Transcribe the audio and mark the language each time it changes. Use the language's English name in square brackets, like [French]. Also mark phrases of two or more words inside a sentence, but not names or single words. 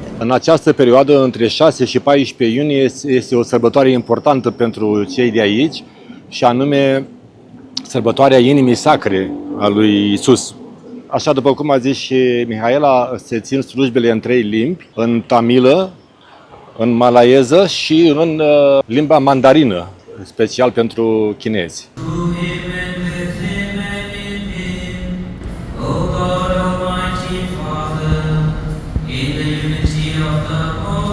[Romanian] În această perioadă, între 6 și 14 iunie, este o sărbătoare importantă pentru cei de aici, și anume sărbătoarea inimii sacre a lui Isus. Așa, după cum a zis și Mihaela, se țin slujbele în 3 limbi, în tamilă, în malayeză și în limba mandarină, special pentru chinezi. [English] O God, Almighty Father, in the unity of the